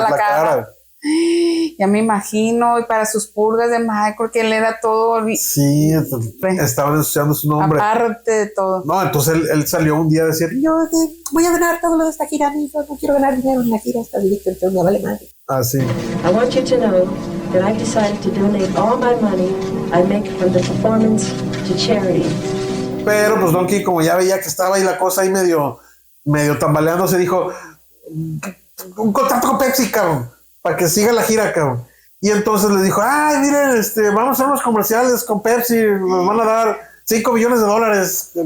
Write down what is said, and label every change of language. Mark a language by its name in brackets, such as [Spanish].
[Spanish] la cara. Ya me imagino, y para sus purgas de Michael, que él era todo... Sí, estaban ensuciando su nombre. Aparte de todo. No, entonces él salió un día a decir... Yo voy a ganar todo lo de esta gira, amigo. No quiero ganar dinero en la gira, está directo, entonces me vale madre. Ah, sí. [English] I want you to know that I've decided to donate all my money I make from the performance to charity. [Spanish] Pero pues Don King, como ya veía que estaba ahí la cosa ahí medio tambaleando, se dijo, un contrato con Pepsi, cabrón, para que siga la gira, cabrón. Y entonces le dijo, ay, miren, vamos a hacer unos comerciales con Pepsi, nos van a dar $5 millones.